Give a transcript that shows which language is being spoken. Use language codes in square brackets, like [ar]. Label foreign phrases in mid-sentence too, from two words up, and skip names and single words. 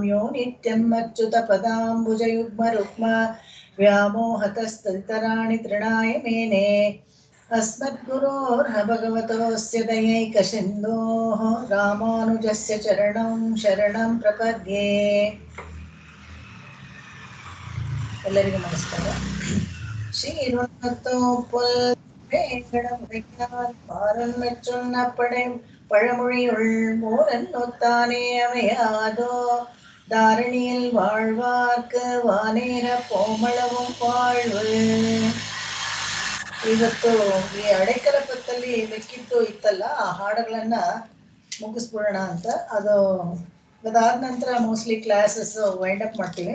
[sa] यो नित्यम् अच्युतपदाम्बुजयुग्मरुक्म व्यामोहतस्तराणि तृणाय मेने अस्मद्गुरोर्ह भगवतोऽस्य दयैकसिन्धोः रामानुजस्य चरणं शरणं प्रपद्ये। [kn] ಎಲ್ಲರಿಗೂ ನಮಸ್ಕಾರ. [ta] சீருணத்தோப்புல் வேங்கடமுடையான் பாரன் மெச்சுன்ன பழமொழியுள் மூரன் நொத்தானே அமையாதோ தாரணியில் வாழ்வார்க்கு வானேர போமளவும் வாழ்வு. [kn] ಇವತ್ತು ಈ ಅಡೆಕಲ ಪತ್ತಲ್ಲಿ ಲೆಕ್ಕಿತ್ತು ಇತ್ತಲ್ಲ, ಆ ಹಾಡುಗಳನ್ನ ಮುಗಿಸ್ಬಿಡೋಣ ಅಂತ. ಅದಾದ ನಂತರ [en] mostly classes wind up [kn] ಮಾಡ್ತೀವಿ.